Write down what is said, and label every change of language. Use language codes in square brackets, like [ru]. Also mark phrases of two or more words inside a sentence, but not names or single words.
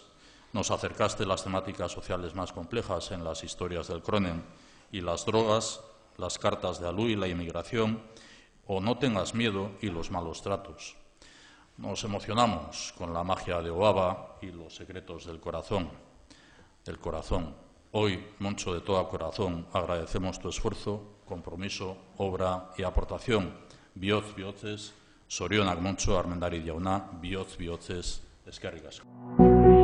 [es] Nos acercaste las temáticas sociales más complejas en las historias del Cronen y las drogas, las cartas de Alú y la inmigración, o No tengas miedo y los malos tratos. Nos emocionamos con la magia de Oaba y los secretos del corazón. El corazón. Hoy, Moncho, de todo corazón, agradecemos tu esfuerzo, compromiso, obra y aportación. [eu] Bihotz bihotzez, zorionak Moncho Armendariz jauna, bihotz bihotzez, eskerrik asko.